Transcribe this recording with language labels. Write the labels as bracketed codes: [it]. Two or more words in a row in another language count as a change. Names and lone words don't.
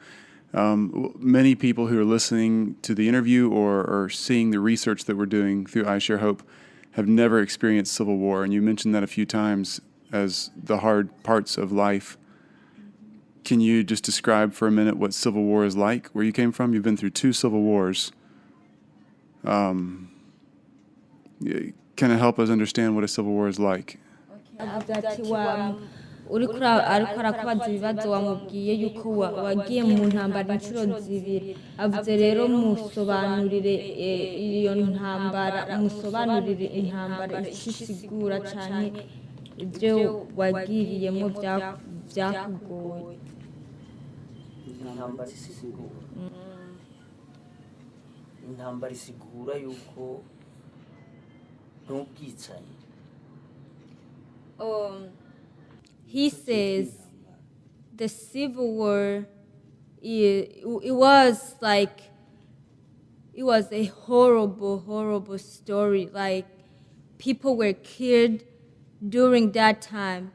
[en] Many people who are listening to the interview or seeing the research that we're doing through I Share Hope have never experienced civil war, and you mentioned that a few times as the hard parts of life. Can you just describe for a minute what civil war is like, where you came from? You've been through 2 civil wars. Can it help us understand what a civil war is like? [rn] Ariko arakubaza ibibazo wamubwiye yuko wagiye mu ntambara inshuro zibiri, avuze rero musobanurire iyo ntambara, musobanurire intambara isigura cyane ibyo wagiriyemo byakugoye. Intambara isigura yuko n'ubwicanyi. [en] He says the civil war it was a horrible story. Like, people were killed during that time.